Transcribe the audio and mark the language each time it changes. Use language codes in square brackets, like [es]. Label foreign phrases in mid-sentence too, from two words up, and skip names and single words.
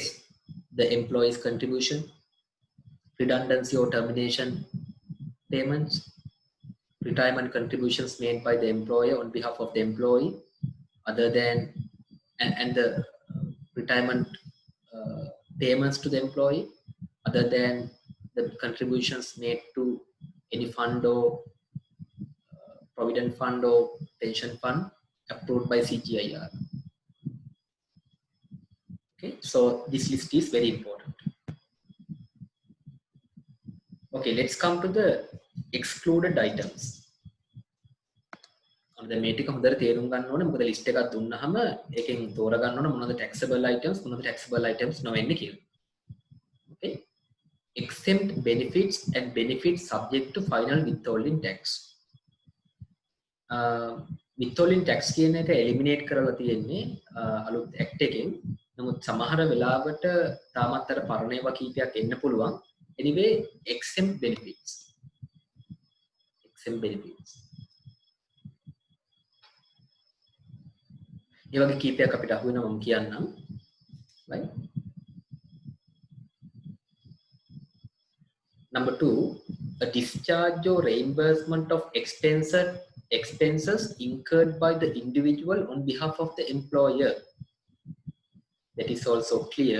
[en] the employee's contribution, redundancy or termination payments, retirement contributions made by the employer on behalf of the employee other than and the retirement payments to the employee other than the contributions made to any fund or provident fund or pension fund approved by CGIR. Okay, so this list is very important. Okay, let's come to the excluded items. [si] දැන් මේ ටික හොඳට තේරුම් ගන්න ඕනේ. මොකද ලිස්ට් එකක් දුන්නාම ඒකෙන් තෝරා ගන්න ඕනේ මොනවද [en] taxable items [si] මොනවද [en] taxable items [si] නොවෙන්නේ කියලා. [en] Okay, exempt benefits and benefits subject to final withholding tax. withholding tax [si] කියන එක eliminate කරලා තියෙන්නේ අලුත් act එකෙන්. නමුත් සමහර වෙලාවට තාමත් අර පරණ ඒවා කීපයක් එන්න පුළුවන්. [en] Anyway, exempt benefits. Exempt benefits. [si] ඒ වගේ කීපයක් අපිට අහු වෙනවා මම කියන්නම්. [en] Right? Number 2, a discharge or reimbursement of expenses incurred by the individual on behalf of the employer. That is also clear.